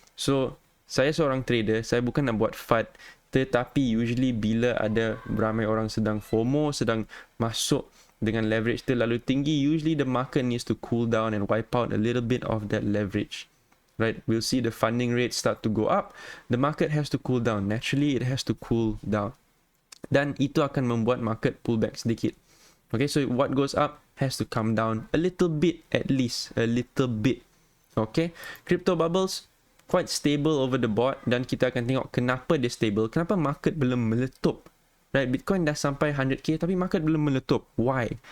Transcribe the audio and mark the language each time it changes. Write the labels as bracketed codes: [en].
[ms] So saya seorang trader, saya bukan nak buat FUD, tetapi usually bila ada ramai orang sedang FOMO, sedang masuk dengan leverage terlalu tinggi, [en] usually the market needs to cool down and wipe out a little bit of that leverage. Right, we'll see the funding rate start to go up. The market has to cool down. Naturally, it has to cool down. [ms] Dan itu akan membuat market pullback sedikit. [en] Okay, so what goes up has to come down a little bit, at least a little bit. [ms] Okay, [en] crypto bubbles quite stable over the board, [ms] dan kita akan tengok kenapa dia stable, kenapa market belum meletup. Right, Bitcoin dah sampai 100k tapi market belum meletup. Why?